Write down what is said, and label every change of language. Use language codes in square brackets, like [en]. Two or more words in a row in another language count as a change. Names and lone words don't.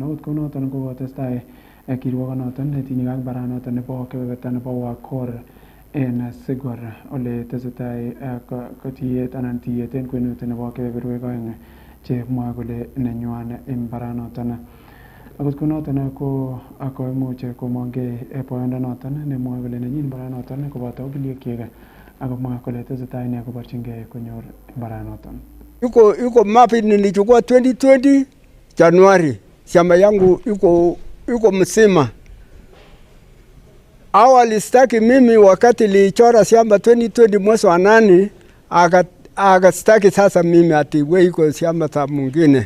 [kln] Akot ko noton ko kotestai kirwogonoton netinye ak mbaranoton nebo kebeberta nebo Wakor en Sigor ole tesetai kotiyet anan tiyet en kwenut nebo kebeberwek oeng chemwoe kole nenywan mbaranoton. Akot ko noton ko koimuch komongei boyondonoton nemwoe kole nenyin mbaranoton koboto okiliekyik akomwa kole tesetai ine koborchingei konyor mbaranoton. [sw] Yuko mapi nilichukua 2020 Januari. Shamba yangu yuko msima. Awali staki mimi wakati nilichora shamba 2020 mwezi wa 8 akastaki sasa mimi ati wewe iko shamba za mwingine.